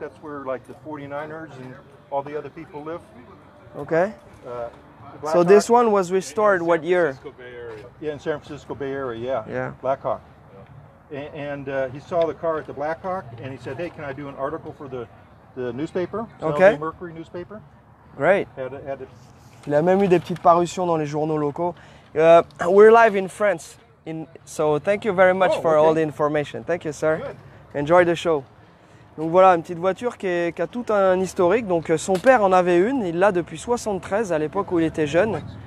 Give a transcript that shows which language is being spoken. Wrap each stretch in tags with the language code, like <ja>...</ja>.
<en>That's where like the 49ers and all the other people live. Okay. So Blackhawk- this one was restored what year? Yeah, in San Francisco Bay Area. Yeah. Yeah. Blackhawk. And he saw the car at the Blackhawk, and he said, "Hey, can I do an article for the newspaper? Okay. The Mercury newspaper." Great. Had it.</en> <fr>Il a même eu des petites parutions dans les journaux locaux.</fr> <en>We're live in France, so thank you very much for all the information. Thank you, sir. Good. Enjoy the show.</en> <fr>Donc voilà, une petite voiture qui a tout un historique. Donc son père en avait une, il l'a depuis 73, à l'époque où il était jeune.</fr>